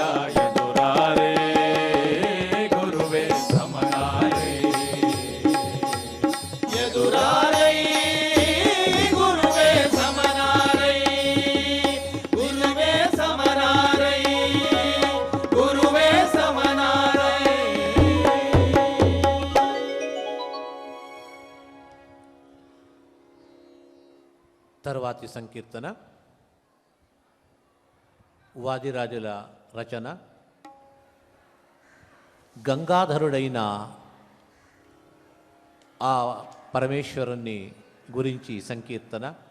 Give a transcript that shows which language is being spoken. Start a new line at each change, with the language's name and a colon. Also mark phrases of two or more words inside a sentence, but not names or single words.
Kannada: ಎದುರಾರೆ ಗುರುವೇ ಸಮನಾರೆ ಎದುರಾರೈ ಗುರುವೇ ಸಮನಾರೈ ಗುರುವೇ ಸಮನಾರೈ ಗುರುವೇ ಸಮನಾರೈ.
Telugu: తర్వాతి సంకీర్తన వాదిరాజుల రచన. గంగాధరుడైన ఆ పరమేశ్వరుణ్ణి గురించి సంకీర్తన.